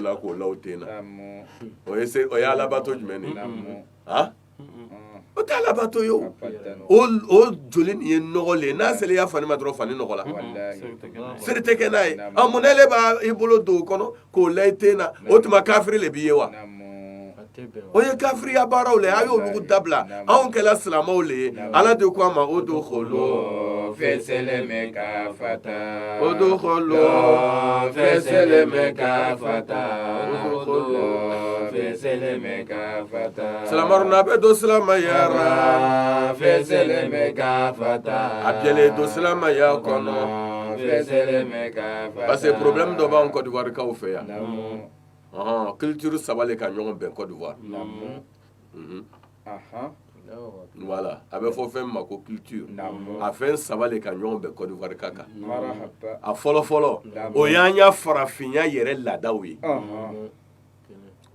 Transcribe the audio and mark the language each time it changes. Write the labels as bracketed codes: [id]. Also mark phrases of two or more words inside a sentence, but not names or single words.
[bm] la k'o la o ten na o ye alabato jumɛn de ye o tɛ alabato ye o joli nin ye nɔgɔlen n'a seli y'a fani ma dɔrɔn fani nɔgɔ la seri tɛ kɛ n'a ye mun ne b'a i bolo don o kɔnɔ k'o la i ten na o tuma kafiri le b'i ye wa o ye kafiriya baaraw le a y'olu dabila anw kɛla silamaw le ye ala de ko a ma o do kholo feseleme ka fata o do kholo feseleme ka fata o do feseleme ka fata silamaru na bɛ do silamaya feseleme ka fata a bɛlen do silamaya kɔnɔ feseleme ka fata [fr] parce que problème [bm] dɔ b'anw Côte d'Ivoire kaw fɛ yan culture saba le ka ɲɔgɔn bɛn Côte d'Ivoire voilà a bɛ fɔ fɛn min ma ko culture a fɛn saba le ka ɲɔgɔn bɛn Côte d'Ivoire ka kan a fɔlɔfɔlɔ o y'an ya farafinya yɛrɛ laadaw ye o